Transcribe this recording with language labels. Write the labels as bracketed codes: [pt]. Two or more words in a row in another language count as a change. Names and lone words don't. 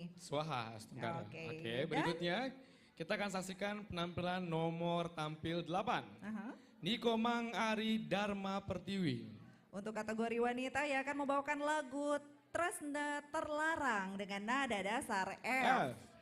[sa] Swaha Astungkara. [id] Oke. Oke, berikutnya kita akan saksikan penampilan nomor tampil 8. Aha. Niko Mang Ari Dharma Pertiwi. Untuk kategori wanita ya akan membawakan lagu Tresna Terlarang dengan nada dasar F. F.